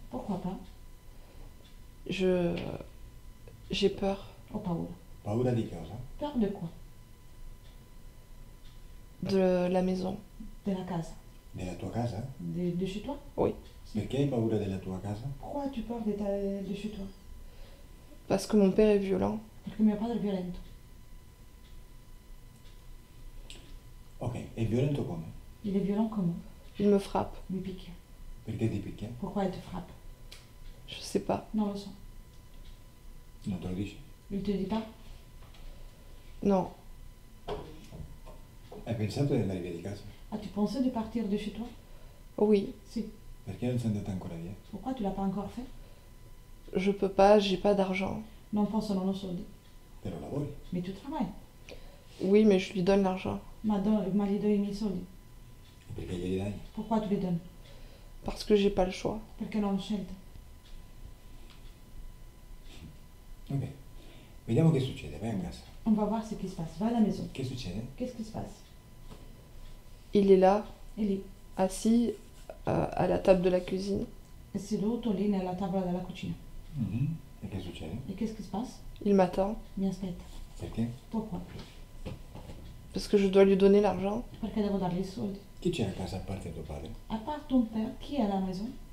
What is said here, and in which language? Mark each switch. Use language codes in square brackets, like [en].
[fr] Pourquoi pas? J'ai peur [it] Ho paura. Paura di cosa? [fr] Peur de quoi? de la maison. [it] De la casa. Della tua casa? [fr] De chez toi? Oui. [it] Perché hai paura della tua casa? [fr] Pourquoi as-tu peur de chez toi? Parce que mon père est violent. [it] Perché mio padre è violento. Ok, è violento come? [fr] Il est violent comment? Il me frappe. [it] Mi picchia. Perché ti picchia? [fr] Pourquoi il te frappe? Je sais pas. [it] Non lo so. Non te lo dici? [fr] Il te dit pas? Non. [it] Hai pensato di andare via di casa? [fr] As-tu pensé de partir de chez toi? Oui. [it] Si. Perché non sei andata ancora via? [fr] Pourquoi tu l'as pas encore fait? Je peux pas, j'ai pas d'argent. [it] Non posso, non ho soldi. Però lavori. [fr] Mais tu travailles. Oui, mais je lui donne l'argent. [it] Ma gli dai i miei soldi. E perché glieli dai? [fr] Pourquoi tu les donnes? Parce que j'ai pas le choix. [it] Perché non ho scelta. Ok. Vediamo che succede, vai a casa. [fr] On va voir ce qui se passe. Va à la maison. [it] Che succede? [fr] Qu'est-ce qui se passe? Il est là, [it] È lì. [fr] assis à la table de la cuisine. [it] È seduto lì nella tavola della cucina. Mhm. E che succede? [fr] E qu'est-ce qui se passe? Il m'attend [it] Mi aspetta. Perché? [fr] Pourquoi? parce que je dois lui donner l'argent. [it] Perché devo dargli i soldi. Chi c'è a casa a parte tuo padre? [fr] À part ton père, qui est à la maison?